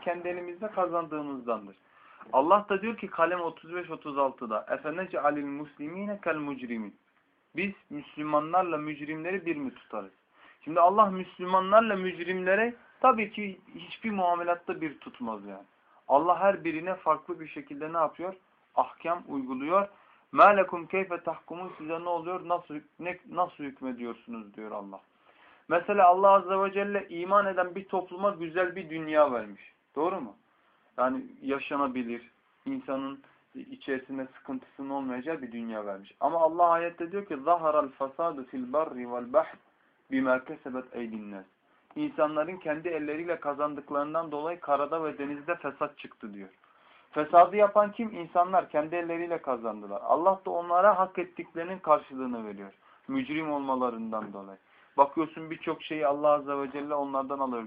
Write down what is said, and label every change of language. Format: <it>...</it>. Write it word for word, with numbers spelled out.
<tr>Kendi elimizde kazandığımızdandır. Allah da diyor ki Kalem otuz beş otuz altıda</tr> <ar>Efenece alil muslimine kel mucrimin.</ar> <tr>Biz Müslümanlarla mücrimleri bir mi tutarız? Şimdi Allah Müslümanlarla mücrimlere tabii ki hiçbir muamelatta bir tutmaz yani. Allah her birine farklı bir şekilde ne yapıyor? Ahkam uyguluyor.</tr> <ar>مَا لَكُمْ كَيْفَ تَحْكُمُونَ</ar> <tr>Size ne oluyor? Nasıl, ne, nasıl hükmediyorsunuz diyor Allah. Mesela Allah Azze ve Celle iman eden bir topluma güzel bir dünya vermiş. Doğru mu? Yani yaşanabilir, insanın içerisinde sıkıntısının olmayacağı bir dünya vermiş. Ama Allah ayette diyor ki</tr> <ar>ظَهَرَ الْفَسَادُ فِي الْبَرِّ وَالْبَحْرِ بِمَا كَسَبَتْ اَيْدِي النَّاسِ</ar> <tr>insanların kendi elleriyle kazandıklarından dolayı karada ve denizde fesat çıktı diyor. Fesadı yapan kim? İnsanlar kendi elleriyle kazandılar. Allah da onlara hak ettiklerinin karşılığını veriyor. Mücrim olmalarından dolayı. Bakıyorsun birçok şeyi Allah Azze ve Celle onlardan alıyor.</tr>